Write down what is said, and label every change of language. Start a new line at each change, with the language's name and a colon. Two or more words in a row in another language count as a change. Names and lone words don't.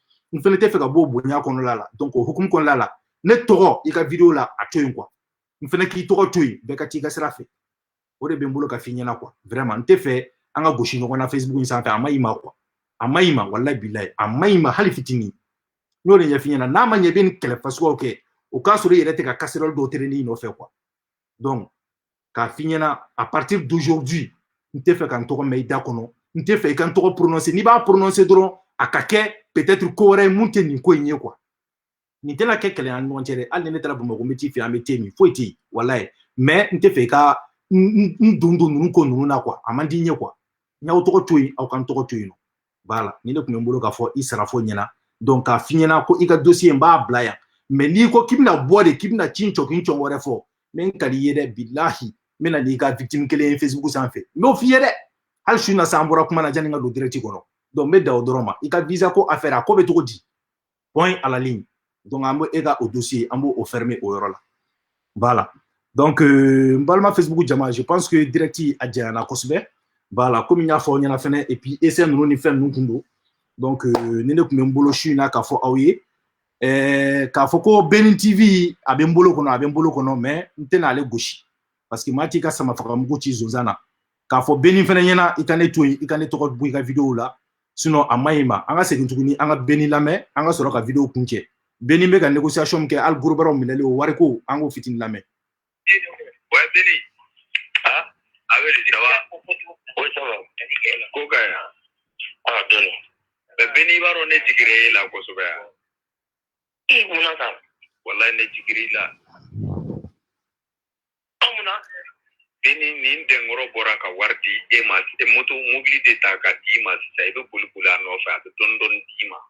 Bambara: n fɛnɛ tɛ fɛ ka bɔ bonya kɔnɔla la donc o hukumu kɔnɔla la ne tɔgɔ i ka video la a to yen quoi n fɛnɛ k'i tɔgɔ to yen bɛɛ ka t'i ka sira fɛ o de bɛ n bolo ka f'i ɲɛna quoi vraiment n tɛ fɛ an ka gosi ɲɔgɔn na Facebook in sanfɛ a ma ɲi ma quoi a ma ɲi ma
Arabic: والله بالله
Bambara: a ma ɲi ma hali fitinin n y'o de ɲɛf'i ɲɛna n'a ma ɲɛ i bɛ nin kɛlɛ fasuguyaw kɛ o k'a sɔrɔ i yɛrɛ tɛ ka casserole dɔw traîner i nɔfɛ quoi donc k'a f'i ɲɛna
French: à partir d'aujourd'hui
Bambara: n tɛ fɛ ka n tɔgɔ mɛn i da kɔnɔ n tɛ fɛ i ka n tɔgɔ prononcer n'i b'a prononcer dɔrɔn a ka kɛ peut-être ko wɛrɛ ye mun tɛ nin ko in ye quoi nin tɛna kɛ kɛlɛ an ni ɲɔgɔn cɛ dɛ hali ni ne taara Bamakɔ n bɛ t'i fɛ an bɛ te min foyi tɛ yen walayi mais n tɛ fɛ i ka n don ninnu ko ninnu na quoi a man di n ye quoi n y'aw tɔgɔ to yen aw ka n tɔgɔ to yen nɔ voilà ni ne tun bɛ n bolo k'a fɔ i Sarafo ɲɛna donc k'a f'i ɲɛna ko i ka dossier n b'a bila yan mais n'i ko k'i bɛna bɔ de k'i bɛna ci cɔkin cɔn wɛrɛ fɔ n ka di i ye dɛ bilahi n bɛna n'i ka victime kelen ye Facebook sanfɛ n b'o f'i ye dɛ hali su in na sa an bɔra kuma na janni n ka don direct kɔnɔ donc n bɛ dan o dɔrɔn ma i ka visa ko affaire a ko bɛ cogo di
French: point à la ligne
Bambara: donc an bɛ e ka o dossier an b'o fermer o yɔrɔ la voilà donc n balima Facebook jama
French: je pense que
Bambara: direct a janyana kosɛbɛ voilà komi n y'a fɔ aw ɲɛna fɛnɛ
French: et puis
Bambara: essai ninnu ni fɛn ninnu kun don donc ni ne tun bɛ n bolo su in na k'a fɔ aw ye k'a fɔ ko Benin TV a bɛ n bolo kɔnɔ mais n tɛna ale gosi parce que maa t'i ka sama faga mugu ci zonzan na k'a fɔ Benin fɛnɛ ɲɛna i ka ne to yen i ka ne tɔgɔ bɔ i ka vidéo la sinon a ma ɲi ma an ka segin tuguni an ka Benin lamɛn an ka sɔrɔ ka vidéo kun cɛ Benin bɛ ka négociation min kɛ hali gorobaraw minɛli o wari ko an k'o fitini lamɛn.
French: Ouais, Benin. Ah, avec les travaux. Oui, ça va.
Bambara: Koka ya.
French: Ah, donne.
Bambara: Mais Benin baro ne jigire la kosɛbɛ. Mun na ta? Wallahi ne jigire la. Amuna. Benin nin dengoro bɔra ka wari di e ma moto mobili de ta ka di ma sisan i bɛ boli boli a nɔfɛ a bɛ dɔɔni dɔɔni d'i ma.